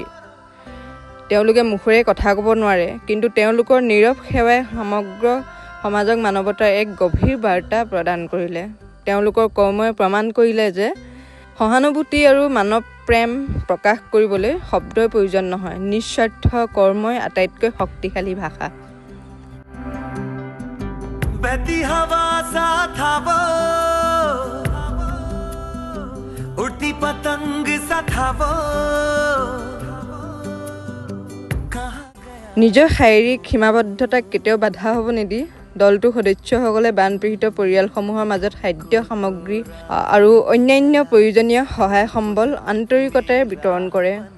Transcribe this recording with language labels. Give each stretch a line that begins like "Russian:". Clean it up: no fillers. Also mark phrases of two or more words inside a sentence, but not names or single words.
Assamese: তেওঁলোকে মুখেৰে কথা ক'ব নোৱাৰে, কিন্তু তেওঁলোকৰ নীৰৱ সেৱাই সমগ্ৰ সমাজক মানৱতাৰ এক গভীৰ বাৰ্তা প্ৰদান কৰিলে। তেওঁলোকৰ কৰ্মই প্ৰমাণ কৰিলে যে সহানুভূতি আৰু মানৱ প্ৰেম প্ৰকাশ কৰিবলৈ শব্দৰ প্ৰয়োজন নহয়, নিস্বাৰ্থ কৰ্মই আটাইতকৈ শক্তিশালী ভাষা।
Hindi: बहती हवा सा था वो, उड़ती पतंग सा था वो।
Assamese: নিজৰ শাৰীৰিক সীমাবদ্ধতাক কেতিয়াও বাধা হ'ব নিদি দলটোৰ সদস্যসকলে বানপীড়িত পৰিয়ালসমূহৰ মাজত খাদ্য সামগ্ৰী আৰু অন্যান্য প্ৰয়োজনীয় সহায় সম্বল আন্তৰিকতাৰে বিতৰণ কৰে।